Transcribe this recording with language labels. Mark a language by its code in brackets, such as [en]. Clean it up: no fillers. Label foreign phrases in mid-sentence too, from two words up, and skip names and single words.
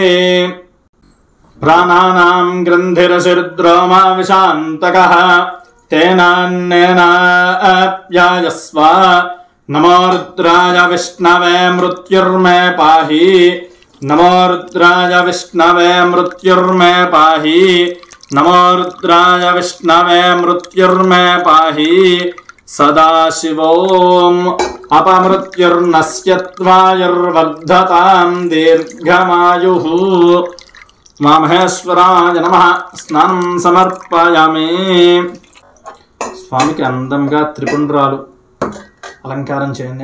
[sa] प्राणानां ग्रन्थिरशिरुद्रोमा विशान्तकः तेनान्येनाप्यायस्व नमो रुद्राय विष्णवे मृत्युर्मे पाहि नमो रुद्राय विष्णवे मृत्युर्मे पाहि नमो रुद्राय विष्णवे मृत्युर्मे पाहि సదాశివోం అపమృత్యుర్నశ్యత్వాయుర్వర్ధతాం దీర్ఘమాయుః. ఉమామహేశ్వరాయ నమః. స్నానం సమర్పయామి. [te] స్వామికి అందంగా త్రిపుండ్రాలు అలంకారం చేయండి.